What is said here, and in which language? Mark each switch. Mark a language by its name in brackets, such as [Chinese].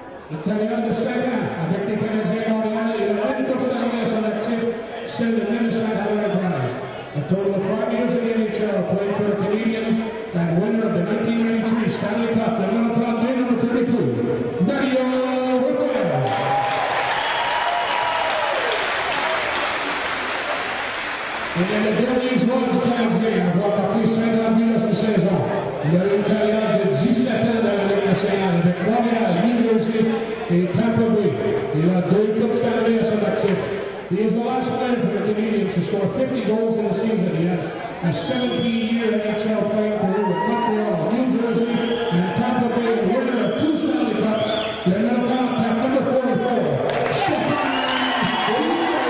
[French] Une carrière de 5 ans avec les Canadiens de Montréal et la Ligue Coupe Stanley à son actif, celle de 1995. [English] A total of 5 years in the NHL, playing for the Canadiens and winner of the 1993 Stanley Cup, the number 32, Mario Rivera. [French] Il est le dernier joueur du Canadien à avoir marqué 50 buts dans cette saison. Il a eu une carrière de 17 ans dans la Ligue nationale avec Montréal, New Jersey et Tampa Bay. Il a 2 Coupes Stanley à son actif. [English] He is the last player for the Canadiens to score 50 goals in a season. He had a 17-year NHL playing career with Montreal, New Jersey, and Tampa Bay, winner of 2 Stanley Cups. [French] Le numéro 44, [English] number 44, [French] Stéphane Rousseau.